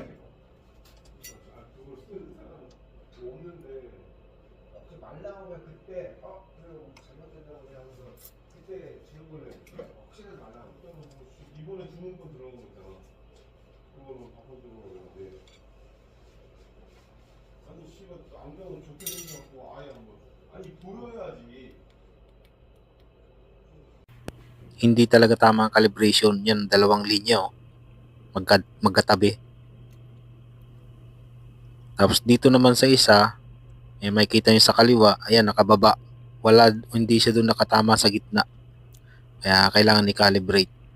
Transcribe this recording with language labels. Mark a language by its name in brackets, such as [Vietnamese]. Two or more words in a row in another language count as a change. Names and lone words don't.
[Korean] 그걸 쓰는 사람은 없는데 그 말 나오면 그때 그래 잘못된다고 그냥 하면서 그때 지은 걸로 확실하지 말라고. 이번에 주문권 들어온 거 있잖아. 그거는 바꿔주고 그러는데 아니 씨발 안경은 좋게 생겼고 아예 안 보여. 아니 보여야지. [Filipino] Hindi talaga tama ang calibration. Yan, dalawang linya magkatabi. Tapos dito naman sa isa, may kita nyo sa kaliwa, ayan, nakababa. Hindi siya doon nakatama sa gitna. Kaya kailangan i-calibrate.